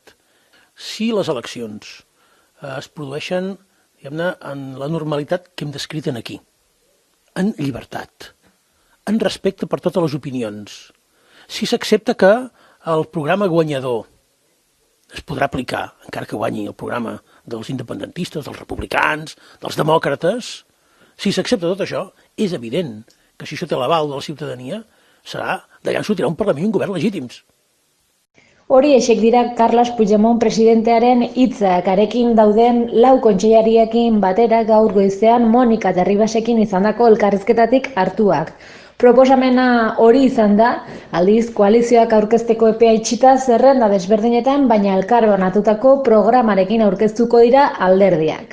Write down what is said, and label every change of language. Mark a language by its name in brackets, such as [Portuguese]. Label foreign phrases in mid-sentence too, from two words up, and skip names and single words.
[Catalan] Si les eleccions es produeixen, diguem-ne, en la normalitat que hem descrit aquí, en llibertat, en respecte per totes les opinions, si s'accepta que el programa guanyador es podrà aplicar, encara que guanyi el programa dels independentistes, dels republicans, dels demòcrates, si s'accepta tot això, és evident que si això té l'aval de la ciutadania, serà d'allà en sortirà un Parlament i un govern legítims. [Basque] Hori esek dira Carles Puigdemont presidentearen hitzak, arekin dauden 4 kontseilariekin batera gaur goizean Monika Terribasekin izandako elkarrizketatik hartuak. Proposamena hori izan da, aldiz koalizioak aurkezteko epea itxita zerrenda desberdinetan, baina elkarbanatutako programarekin aurkeztuko dira alderdiak.